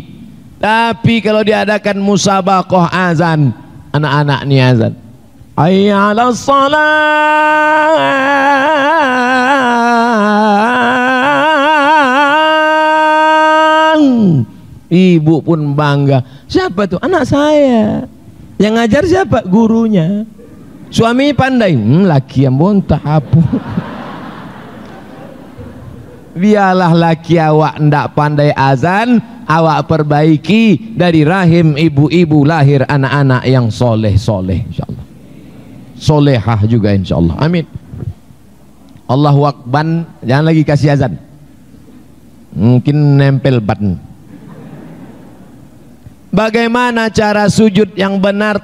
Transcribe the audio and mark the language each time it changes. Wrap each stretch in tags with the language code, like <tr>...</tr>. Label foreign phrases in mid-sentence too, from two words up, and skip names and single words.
<id>Tapi kalau diadakan musabaqah azan, anak-anak ni azan,</id> <ar>حي على الصلاة.</ar> <id>Ibu pun bangga. Siapa tuh? Anak saya. Yang ngajar siapa? Gurunya. Suami pandai. Laki yang bontah apa? Biarlah laki awak ndak pandai azan, awak perbaiki dari rahim ibu-ibu lahir anak-anak yang soleh-soleh insyaallah. Solehah juga insyaallah. Amin.</id> <ar>الله أكبر.</ar> <id>Jangan lagi kasih azan. Mungkin nempel button. Bagaimana cara sujud yang benar?</id>